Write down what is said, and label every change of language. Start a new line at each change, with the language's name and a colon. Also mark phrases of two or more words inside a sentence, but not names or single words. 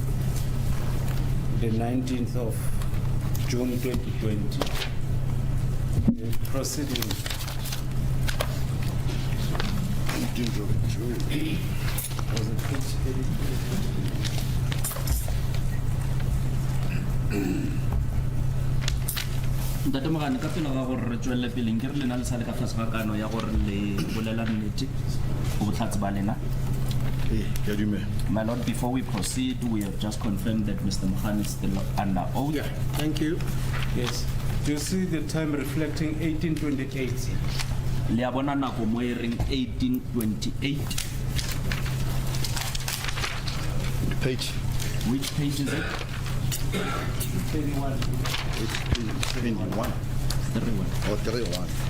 English: 19th of June 2020, the proceeding was it page 82?
Northern Sotho: ntate mogane ka pele ga gore re tswelele peleng ke re lena le sa le ka tlase ga kano ya gore le bolela nnete go botlhatsi ba lena.
English: My lord, before we proceed, we have just confirmed that Mr. Mohan is still under oath. Yeah, thank you. Yes. Do you see the time reflecting 1828?
Northern Sotho: Le a bona nako mo e reng 1828.
English: Page Which page is it? 21. 21 31. or 31.